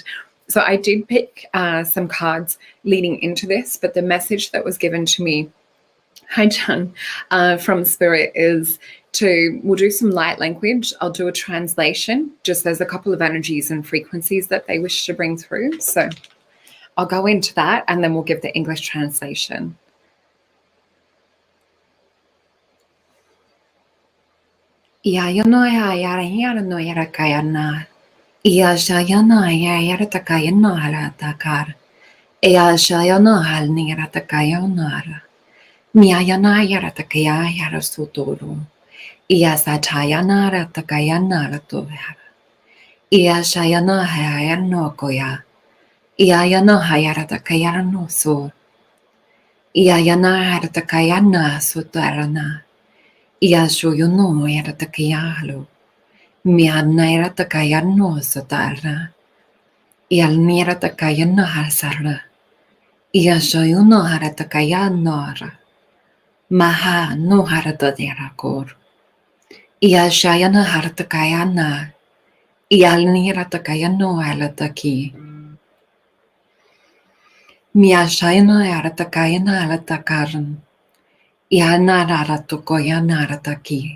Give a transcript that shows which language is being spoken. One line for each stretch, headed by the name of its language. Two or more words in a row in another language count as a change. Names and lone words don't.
English: So I did pick some cards leading into this, but the message that was given to me, hi John, from Spirit is we'll do some light language. I'll do a translation. Just there's a couple of energies and frequencies that they wish to bring through. So I'll go into that and then we'll give the English translation. Ia no ya yara no yara kayana. Ia shayana ya yara takayana hala takar. Ia shayana hal ni yara takayana. Miayana yara takaya yara sutoro. Ia satayana ra takayana ra tohara. Ia shayana hayano koya. Ia yana hayara takayara no so. Ia yana hara takayana sutarana. Ia shoyono yara takayalo. Miana yara takayano sutara. Ialnira takayana hasara. Iashoyuno haratakanora. Maha no haratadirakor. Iashayana haratakayana. Ialnira takayano halataki. Miashayana haratakayana halatakaran. Iana haratukoyana harataki.